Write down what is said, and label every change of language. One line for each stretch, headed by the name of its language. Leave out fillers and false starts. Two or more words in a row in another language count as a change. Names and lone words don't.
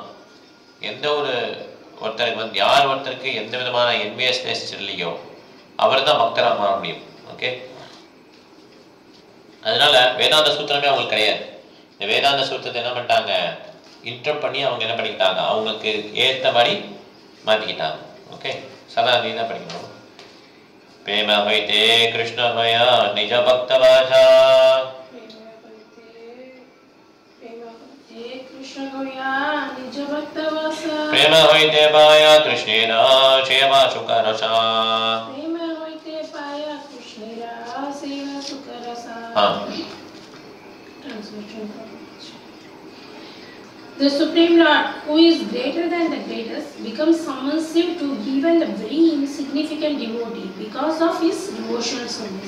Tamil: எந்த ஒரு ஒருத்தருக்கு வந்து யார் ஒருத்தருக்கு எந்த விதமான என்வியஸ்னஸ் இல்லையோ அவர் தான் பக்தராக மாற முடியும். ஓகே, அதனால வேதாந்த சூத்திரமே அவங்களுக்கு கிடையாது. இந்த வேதாந்த சூத்திரத்தை என்ன பண்ணிட்டாங்க? இன்டர் பண்ணி அவங்க என்ன பண்ணிக்கிட்டாங்க? அவங்களுக்கு ஏற்றபடி மாற்றிக்கிட்டாங்க. ஓகே, சதா நீ தான் படிக்கணும்.
Bangla: প্রেম হইতে কৃষ্ণ হয় নিজ ভক্ত ভাষা প্রেম হইতে পায় কৃষ্ণের সেবা সুখ রস
English: The Supreme Lord, who is greater than the greatest, becomes submissive to even the very insignificant devotee because of his devotional service.